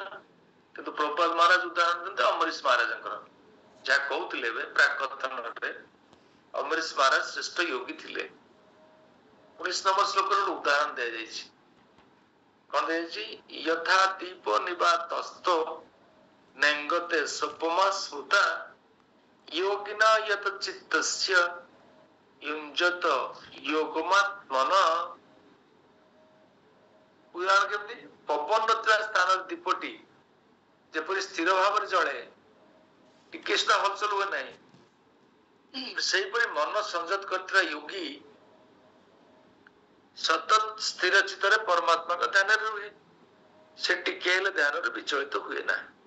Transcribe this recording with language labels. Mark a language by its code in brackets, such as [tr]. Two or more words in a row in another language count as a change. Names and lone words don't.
[or] କିନ୍ତୁ ପ୍ରଭୁପାଦ ମହାରାଜ ଉଦାହରଣ ଦିଅନ୍ତି ଅମରୀଶ ମହାରାଜଙ୍କର, ଯାହା କହୁଥିଲେ ଏବେ ପ୍ରାକଥନରେ। ଅମରୀଶ ମହାରାଜ ଶ୍ରେଷ୍ଠ ଯୋଗୀ ଥିଲେ। 19 ନମ୍ବର ଶ୍ଲୋକରେ ଗୋଟେ ଉଦାହରଣ ଦିଆଯାଇଛି। କଣ ଦିଆଯାଇଛି? [sa] ଯଥା ଦୀପ ନିବାତସ୍ତୋ ନେଙ୍ଗତେ ସୋପମା ସ୍ମୃତା योगिना यत चित्तस्य युञ्जत योगमात्मन। [or] ଉଦାହରଣ କେମିତି? ପବନ ନଥିବା ସ୍ଥାନର ଦୀପଟି ଯେପରି ସ୍ଥିର ଭାବରେ ଜଳେ ଟିକେ ସୁଦ୍ଧା ହଲଚଲ ହୁଏ ନାହିଁ, ସେଇପରି ମନ ସଂଯତ କରିଥିବା ଯୋଗୀ ସତତ ସ୍ଥିର ଚିତ୍ତରେ ପରମାତ୍ମାଙ୍କ ଧ୍ୟାନରେ ରୁହେ, ସେ ଟିକେ ହେଲେ ଧ୍ୟାନରେ ବିଚଳିତ ହୁଏ ନା।